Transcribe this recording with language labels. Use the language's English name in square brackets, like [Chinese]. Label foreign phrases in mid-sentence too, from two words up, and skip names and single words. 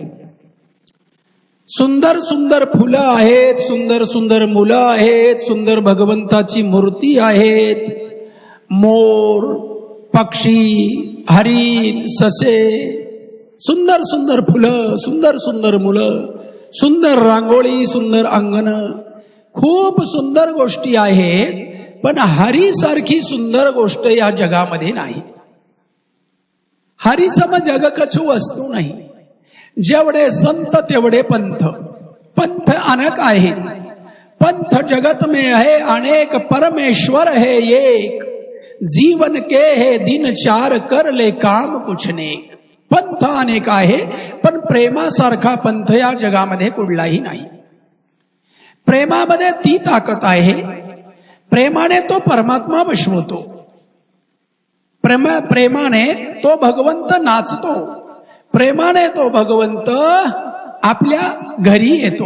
[Marathi] सुंदर सुंदर फुलं आहेत, सुंदर सुंदर मुलं आहेत, सुंदर भगवंताची मूर्ती आहेत, मोर, पक्षी, हरिण, ससे, सुंदर सुंदर फुलं, सुंदर सुंदर मुलं, सुंदर रांगोळी, सुंदर अंगण, खूप सुंदर गोष्टी आहेत। पण हरी सारखी सुंदर गोष्ट या जगामध्ये नाही। [Hindi] हरि सम जग कछु वस्तू नाही। [Marathi] जेवढे संत तेवढे पंथ, पंथ अनेक आहेत। [Hindi] पंथ जगत में है अनेक, परमेश्वर है एक, जीवन के है दिन चार, कर ले काम कुछ नेक। [Marathi] पंथ अनेक आहे, पण प्रेमासारखा पंथ या जगामध्ये कुठलाही नाही। प्रेमामध्ये ती ताकद आहे, प्रेमाने तो परमात्मा वशवतो, प्रेमाने तो भगवंत नाचतो, प्रेमाने तो भगवंत आपल्या घरी येतो।